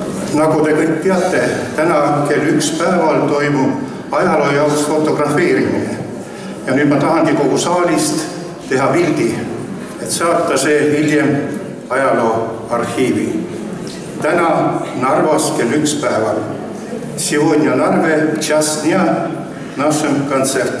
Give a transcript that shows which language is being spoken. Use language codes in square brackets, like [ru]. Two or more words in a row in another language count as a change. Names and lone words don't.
[et] Nagu te kõik teate, täna kell 1 päeval toimub ajaloo jaoks fotografeerimine. Ja nüüd ma tahangi kogu saalist teha pildi, et saata see hiljem ajaloo arhiivi. Täna Narvas kell 1 päeval. [ru] Сегодня Нарве в час дня в нашем концерте.